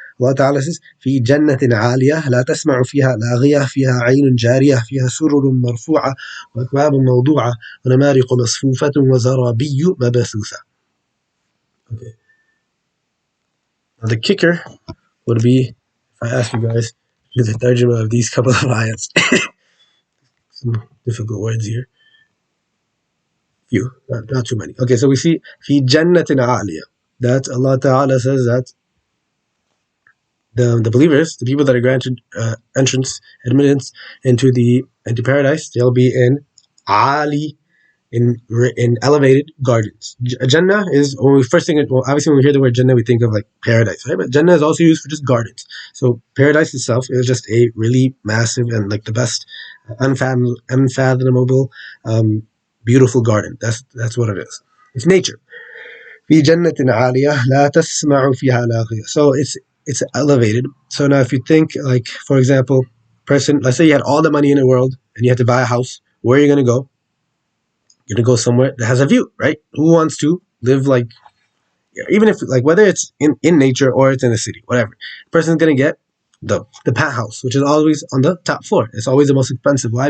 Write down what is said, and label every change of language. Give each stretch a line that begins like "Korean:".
English: Allah Ta'ala says,
Arabic: في جنة عالية لا تسمع فيها لاغية فيها عين جارية فيها سرر مرفوعة وأكواب موضوعة ونمارق مصفوفة وزرابي مبثوثة.
English: Okay. Now the kicker would be if I ask you guys to do the tarjuma of these couple of ayats. Some difficult words here. Few, not too many. Okay, so we see
Arabic: في جنة عالية,
English: that Allah Ta'ala says that the believers, the people that are granted admittance into paradise, they'll be in Ali, in elevated gardens. Jannah is when we first think. Well, obviously, when we hear the word Jannah, we think of like paradise, right? But Jannah is also used for just gardens. So paradise itself is just a really massive and like the best, unfathomable, beautiful garden. That's what it is. It's nature.
Arabic: في جنة عالية لا تسمع فيها لاغية.
English: So it's elevated. So now if you think like, for example, person, let's say you had all the money in the world and you had to buy a house, where are you going to go? You're going to go somewhere that has a view, right? Who wants to live like, even if like whether it's in nature or it's in a city, whatever, the person's going to get the penthouse, which is always on the top floor. It's always the most expensive. Why?